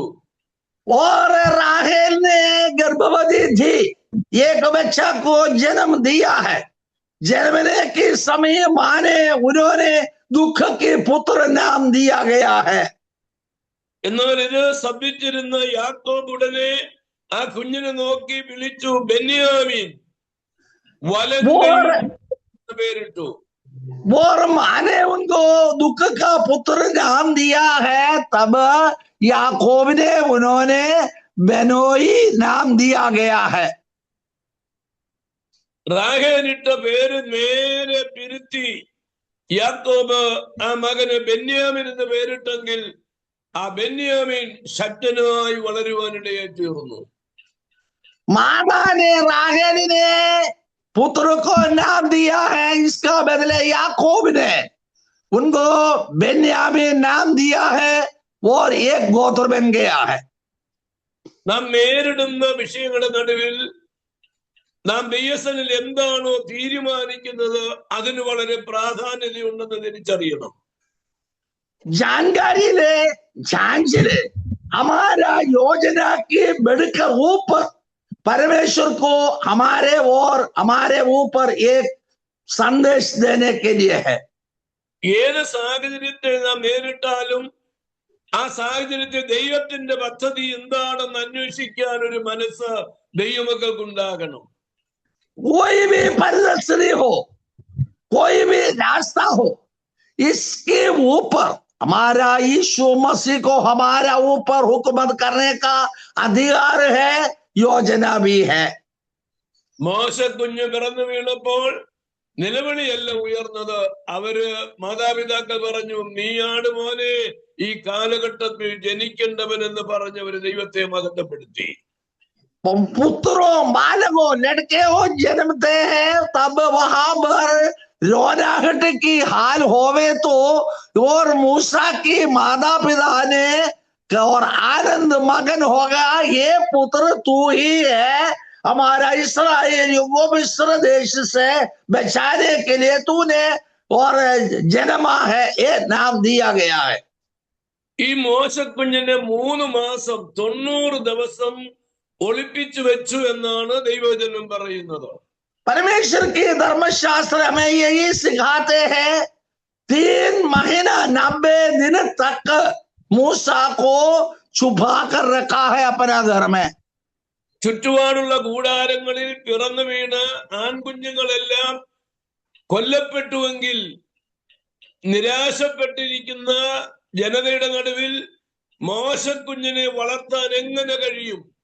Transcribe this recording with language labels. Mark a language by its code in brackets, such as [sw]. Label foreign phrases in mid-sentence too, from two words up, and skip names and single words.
[hi] और राहेल ने गर्भवती थी, एक बच्चा को जन्म दिया है, जन्मने के समय मां ने उन्होंने दुख के पुत्र नाम दिया गया है। [ml] എന്നാൽ ഇത് ശ്രദ്ധിച്ചിരുന്ന യാക്കോബ് ഉടനെ ആ കുഞ്ഞിനെ നോക്കി വിളിച്ചു ബെന്യാമീൻ, വലതു പേരിട്ടു. [hi] और मां ने उनको दुख का पुत्र नाम दिया है, तब याकूब ने उन्होंने बेनोई नाम दिया गया है। [ml] റാഹേലിട്ട പേര് നേരെ പിരുത്തി യാക്കോബ് ആ മകന് ബെന്യാമിൻ എന്ന് പേരിട്ടെങ്കിൽ ആ ബെന്യാമിൻ ശക്തനായി വളരുവാനിടയായി തീർന്നു. [hi] माता ने राहेल ने पुत्र को नाम दिया है, इसका बदले याकूब ने उनको बेन्यामीन नाम दिया है और एक गोत्र बन गया है। [ml] നാം നേരിടുന്ന വിഷയങ്ങളുടെ നടുവിൽ നാം ദൈവസനിൽ എന്താണോ തീരുമാനിക്കുന്നത് അതിന് വളരെ പ്രാധാന്യതയുണ്ടെന്ന് തിരിച്ചറിയണം. [hi] जानकारी ले, जांच ले, हमारा योजना की बढ़कर ऊपर परमेश्वर को हमारे और हमारे ऊपर एक संदेश देने के लिए है। [ml] ഏത് സാഹചര്യത്തെ നാം നേരിട്ടാലും ആ സാഹചര്യത്തിൽ ദൈവത്തിന്റെ പദ്ധതി എന്താണെന്ന് അന്വേഷിക്കാൻ ഒരു മനസ്സ് ദൈവമക്കൾക്കുണ്ടാകണം. [hi] कोई भी परिस्थिति हो, कोई भी रास्ता हो, इसके ऊपर हमारा यीशु मसीह को हमारा ऊपर हुकूमत करने का अधिकार है, योजना भी है। [ml] മോശ കുഞ്ഞ് പിറന്നു വീണപ്പോൾ നിലവിളിയല്ല ഉയർന്നത്. അവര് മാതാപിതാക്കൾ പറഞ്ഞു, നീയാണ് മോനെ ഈ കാലഘട്ടത്തിൽ ജനിക്കേണ്ടവൻ എന്ന് പറഞ്ഞവര് ദൈവത്തെ മഹത്വപ്പെടുത്തി. [hi] पुत्रों, बालकों, लड़के हो जन्मते हैं तब वहां पर रोनाहट की हाल होवे तो और मूसा की माता पिता ने और आनंद मगन होगा, ये पुत्र तू ही है, हमारा इस्राएलियों को मिस्र देश से बचाने के लिए तूने और जन्मा है, ये नाम दिया गया है। [ml] ഈ മോശക്കുഞ്ഞിനെ 3 മാസം 90 ദിവസം ഒളിപ്പിച്ചു വെച്ചു എന്നാണ് ദൈവവചനം പറയുന്നത്. [hi] परमेश्वर की धर्मशास्त्र हमें यही सिखाते हैं, 3 महीना 90 दिन तक मूसा को छुपा कर रखा है अपना घर में। [ml] ചുറ്റുപാടുള്ള കൂടാരങ്ങളിൽ പിറന്നു വീണ് ആൺകുഞ്ഞുങ്ങളെല്ലാം കൊല്ലപ്പെട്ടുവെങ്കിൽ നിരാശപ്പെട്ടിരിക്കുന്ന ജനതയുടെ നടുവിൽ മോശക്കുഞ്ഞിനെ വളർത്താൻ എങ്ങനെ കഴിയും?